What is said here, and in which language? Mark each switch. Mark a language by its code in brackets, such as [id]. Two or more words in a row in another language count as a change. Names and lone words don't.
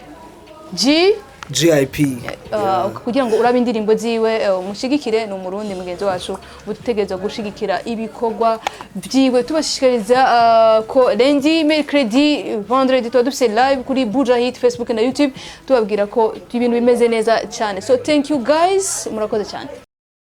[rn] GIP kugira ngo urabe indirimbo ziwe umushigikire no murundi mugenzi wacu butegereza gushigikira ibikorwa byiwe tubashikiriza ko [fr] lundi mercredi vendredi [rn] tuba dufite live kuri Bujahi Facebook na YouTube tubabwira ko ibintu bimeze neza cyane [en] so thank you guys [rn] murakoze cyane